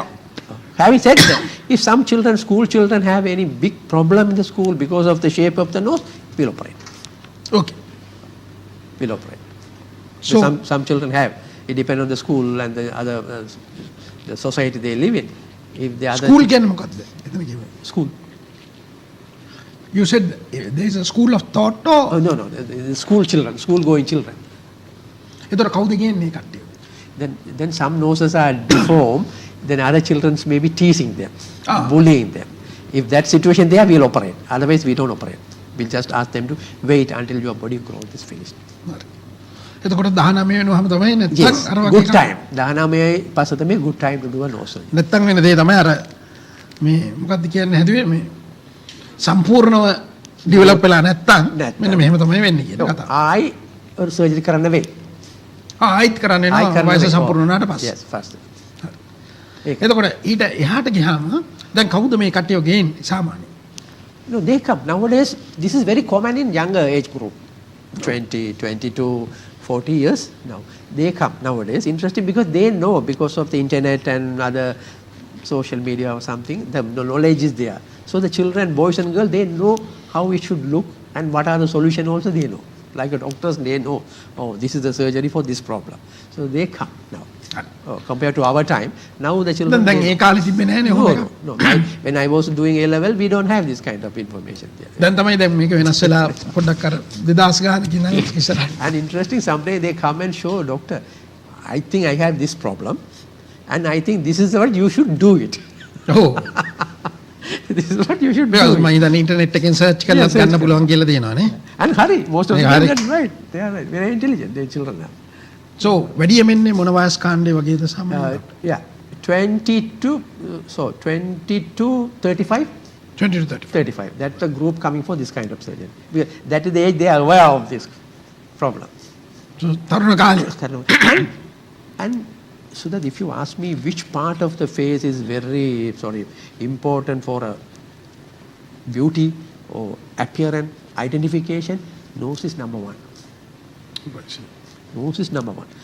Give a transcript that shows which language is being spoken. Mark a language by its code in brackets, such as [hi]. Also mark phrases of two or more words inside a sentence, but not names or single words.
[en] Having said that, if some children, school children have any big problem in the school because of the shape of the nose, we'll operate. Okay. We'll operate. So some children have. It depends on the school and the other the society they live in. If the other [si] school කියන්නේ මොකක්ද? එතන කියවේ. [en] School. You said there is a school of thought or no, the school children, school going children. [si] එතකොට කවුද කියන්නේ කට්ටිය? [en] Then some noses are deformed, then other children may be teasing them, bullying them. If that situation there, we'll operate. Otherwise, we don't operate. We'll just ask them to wait until your body growth is finished. [si] එතකොට 19 වෙනවම තමයි නැත්නම් අර වගේ [en] good time. 19 [si] පස්සේ තමයි [en] good time to do a nose surgery. [si] නැත්නම් වෙන දේ තමයි අර මේ මොකක්ද කියන්නේ හැදුවේ මේ සම්පූර්ණව ඩෙවලොප් වෙලා නැත්නම් මෙන්න මෙහෙම තමයි වෙන්නේ කියන කතාව. ආයි surgery කරන්න වෙයි. ආයිත් කරන්නේ නෑ වයස සම්පූර්ණ වුණාට පස්සේ. [en] Yes, first. [si] එතකොට ඊට එහාට ගියාම දැන් කවුද මේ කට්ටිය ගේන්නේ සාමාන්‍යයෙන්? [en] No, they come. Nowadays, this is very common in younger age group. 20, 22, 40 years now. They come nowadays. Interesting because they know because of the internet and other social media or something, the knowledge is there. So the children, boys and girls, they know how it should look and what are the solutions also they know. Like the doctors, they know, oh, this is the surgery for this problem. So they come now. Compared to our time, now the children... [si] දැන් ඒ කාලේ තිබ්බේ නෑනේ ඔහොම එකක්. [en] No. When I was doing A-level, we don't have this kind of information. [si] දැන් තමයි දැන් මේක වෙනස් වෙලා පොඩ්ඩක් අර 2000 ගානකින් නම් ඉස්සරහ. [en] And interesting, someday they come and show, doctor, I think I have this problem and I think this is what you should do it. Oh. This is what you should do. [si] Because මම ඉතින් ඉන්ටර්නෙට් එකෙන් සර්ච් කරලා ගන්න පුළුවන් කියලා තියෙනවා නේ. [en] And hurry, most of them are right. They are right. Very intelligent, their children are. [si] So වැඩියෙන් එන්නේ මොන වයස් කාණ්ඩේ වගේද සාමාන්‍යයෙන්? [en] Yeah, 22, 35. 20 to 35. That's the group coming for this kind of surgery. That is the age they are aware of this problem. [si] So තරුණ කාලේ. [en] And so that if you ask me which part of the face is very important for a beauty or appearance identification, nose is number one. Nose is number one.